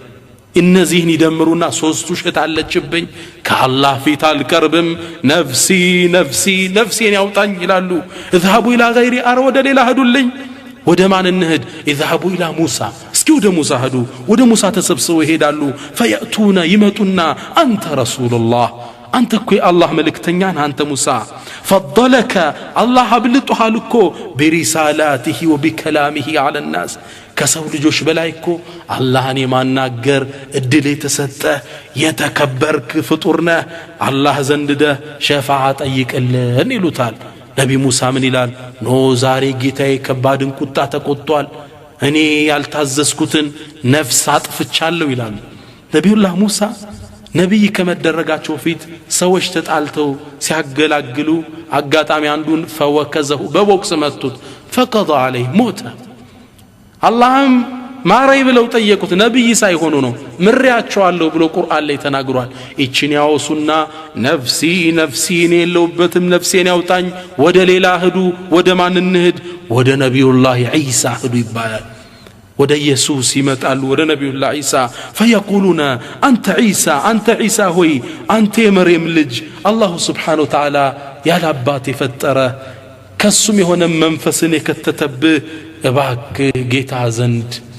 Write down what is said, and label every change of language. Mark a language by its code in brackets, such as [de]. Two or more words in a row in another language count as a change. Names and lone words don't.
[am] እነዚህን ይደምሩና ሶስት ውሸት አለችብኝ ከአላህ ፊት አልቀርብም [ar] نفسي نفسي [am] ነፍሴን ያውጣኝ ይላሉ [ar] اذهبوا الى غيري [am] ወደ ሌላ ሄዱልኝ ወደ ማን እንሂድ [ar] اذهبوا الى موسى [am] እስኪ ወደ ሙሳ ሄዱ ወደ ሙሳ ተሰብስበው ይሄዳሉ فياتون ይመጡና አንተ ረሱላህ አንተ እኮ የአላህ መልእክተኛ ነህ አንተ ሙሳ [ar] فضلك الله [am] አብልጦሃል እኮ [ar] برسالاته وبكلامه على الناس [am] ከሰው ልጆች በላይ እኮ አላህን የማናገር እድል የተሰጠ የተከበርክ ፍጡር ነህ አላህ ዘንድ ሸፋዓ ጠይቅልን ይሉታል ነቢ ሙሳ ምን ይላል ኖ ዛሬ ጌታዬ ከባድን ቁጣ ተቆጥቷል እኔ ያልታዘዝኩትን ነፍስ አጥፍቻለሁ ይላል ነብዩላህ ሙሳ ነብይ ከመደረጋቸው ፊት ሰዎች ተጣልተው ሲያገላግሉ አጋጣሚ አንዱን ፈወከዘሁ በቦክስ መቱት [ar] فقضى عليه موت [am] አላህም ማረይ ብለው ጠየቁት ነብይ ሳይሆኑ ነው ምሪያቸዋለሁ ብሎ ቁርአን ላይ ተናግሯል እቺን ያወሱና [ar] نفسي نفسي [am] የለውበትም ነፍሴን ያውጣኝ ወደ ሌላ ሄዱ ወደ ማን እንሂድ ወደ ነብዩላህ ዒሳ ሄዱ ይባላል ወደ ኢየሱስ ይመጣሉ ወደ ነብዩላህ ዒሳ فيقولون አንተ ዒሳ ሆይ አንተ የመርየም ልጅ አላህ [ar] سبحانه وتعالى [am] ያለ አባት የፈጠረ ከሱም የሆነ መንፈስን የከተተብህ እባክህ ጌታ ዘንድ